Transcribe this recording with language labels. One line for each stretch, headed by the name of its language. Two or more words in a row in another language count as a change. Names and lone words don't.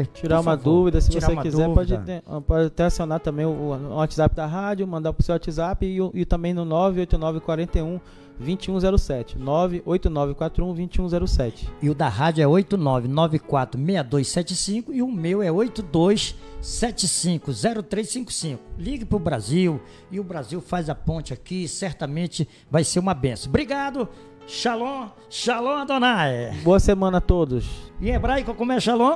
Portuguese: Tirar uma dúvida, se você quiser, pode até acionar também o WhatsApp da rádio, mandar pro seu WhatsApp e também no 98941 2107, 98941 2107. E o da rádio é 89946275 e o meu é 82750355. Ligue pro Brasil e o Brasil faz a ponte aqui, certamente vai ser uma benção. Obrigado.
Hebrew: שלום, שלום אדוני.
Portuguese: Boa semana a todos. Em hebraico, como é shalom?